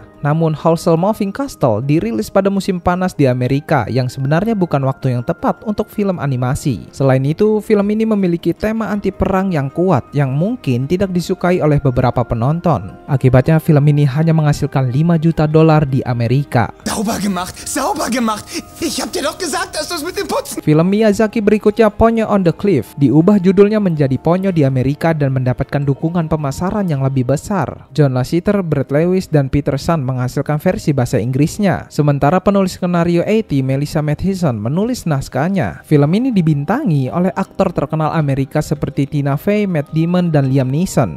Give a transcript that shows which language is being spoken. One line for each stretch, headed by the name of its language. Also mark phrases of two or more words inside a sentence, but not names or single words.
Indonesian: Namun Howl's Moving Castle dirilis pada musim panas di Amerika yang sebenarnya bukan waktu yang tepat untuk film animasi. Selain itu, film ini memiliki tema anti perang yang kuat yang mungkin tidak disukai oleh beberapa penonton. Akibatnya film ini hanya menghasilkan $5 juta di Amerika.
German: Sauber gemacht, sauber gemacht. Ich hab dir doch gesagt, dass du's mit dem Putzen.
Indonesian: Film Miyazaki berikutnya, Ponyo on the Cliff, diubah judulnya menjadi Ponyo di Amerika dan mendapatkan dukungan pemasaran yang lebih besar. John Lasseter, Brett Lewis, dan Peter Sun menghasilkan versi bahasa Inggrisnya. Sementara penulis skenario A.T. Melissa Mathison menulis naskahnya. Film ini dibintangi oleh aktor terkenal Amerika seperti Tina Fey, Matt Damon, dan Liam Neeson.